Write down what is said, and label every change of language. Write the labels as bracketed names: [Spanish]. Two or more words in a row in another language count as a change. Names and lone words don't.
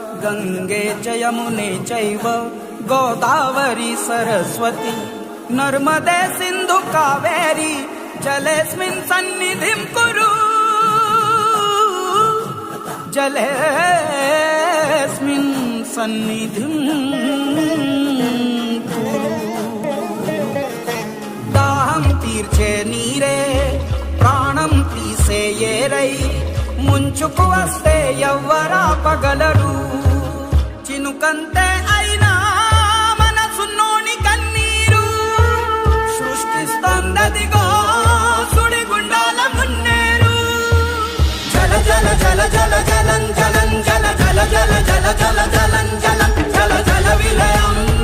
[Sanskrit] गंगे च यमुने चैव गोदावरी सरस्वती नर्मदे सिंधु कावेरी जलेस्मिन् सन्निधिं कुरु जलेस्मिन् सन्निधिं कुरु। [Telugu] దాహం తీర్చే నీరే ప్రాణం తీసేయేరై ముంచుకు వస్తే ఎవ్వరాపగలరు చినుకంతే అయినా మనసున్నోని కన్నీరు సృష్టిస్తోందదిగో సుడిగుండాల మున్నేరు జల జల జల జల జలం జలం జల జల జల జల జల జలం జలం జల జల విలయం